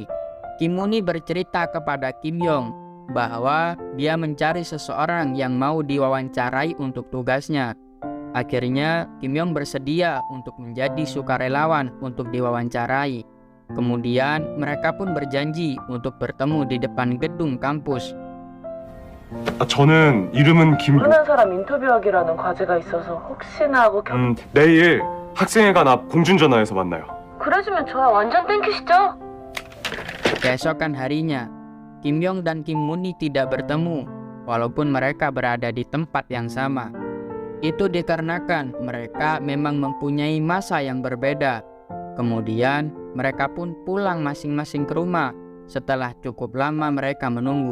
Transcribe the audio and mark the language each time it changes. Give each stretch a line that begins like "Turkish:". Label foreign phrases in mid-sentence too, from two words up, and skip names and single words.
Indonesian: Kim Moon-hee bercerita kepada Kim Yong bahwa dia mencari seseorang yang mau diwawancarai untuk tugasnya. Akhirnya, Kim Yong bersedia untuk menjadi sukarelawan untuk diwawancarai. Kemudian, mereka pun berjanji untuk bertemu di depan gedung kampus.
Korean: 저는 이름은 김. 모르는 사람 인터뷰하기라는 과제가 있어서 혹시나 하고 내일 학생회관 앞 공중전화에서 만나요. 그래주면 저야 완전 땡큐시죠?
Indonesian: Keesokan harinya, Kim Yong dan Kim Moon-hee tidak bertemu, walaupun mereka berada di tempat yang sama. Itu dikarenakan mereka memang mempunyai masa yang berbeda. Kemudian, mereka pun pulang masing-masing ke rumah setelah cukup lama mereka menunggu.